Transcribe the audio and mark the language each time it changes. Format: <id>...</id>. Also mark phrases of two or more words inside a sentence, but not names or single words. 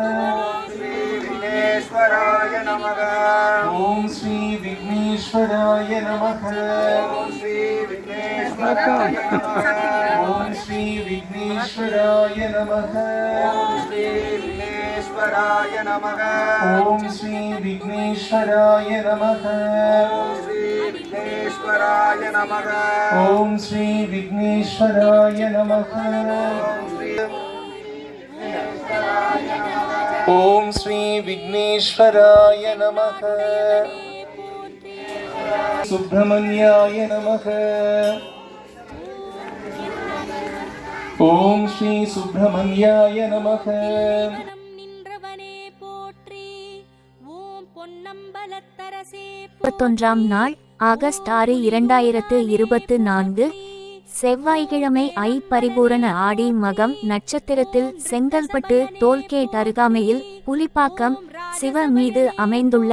<sa>ॐ श्री विघ्नेश्वराय नमः. ॐ श्री विघ्नेश्वराय नमः. विघ्नेश्वराय नमः। ॐ श्री विघ्नेश्वराय नमः. ॐ श्री विघ्नेश्वराय विघ्नेश्वराय नमः ॐ श्री विघ्नेश्वराय नमः ॐ श्री विघ्नेश्वराय नमः सुब्रह्मण्याय नमः ॐ श्री सुब्रह्मण्याय नमः</sa> <ta>நின்றவனே போற்றி ஓம் பொன்னம்பலத்தரசே 31ஆம் நாள் ஆகஸ்ட் 6 2024 செவ்வாய்க்கிழமை பரிபூரண ஆடி மகம் நட்சத்திரத்தில் செங்கல்பட்டு டோல்கேட் அருகாமையில் புலிப்பாக்கம் சிவ மீது அமைந்துள்ள</ta>